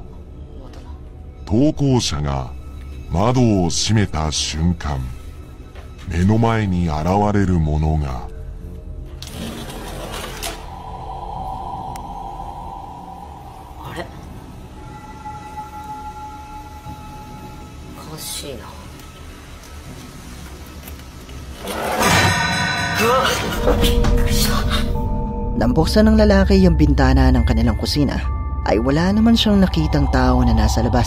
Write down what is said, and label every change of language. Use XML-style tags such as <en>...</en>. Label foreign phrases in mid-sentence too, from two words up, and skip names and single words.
<ja>投稿者が窓を閉めた瞬間、目の前に現れるものが。あれ？おかしいな。</ja> <tl>Nang buksan ng lalaki yung bintana ng kanilang kusina, ay wala naman siyang nakitang tao na nasa labas.</tl>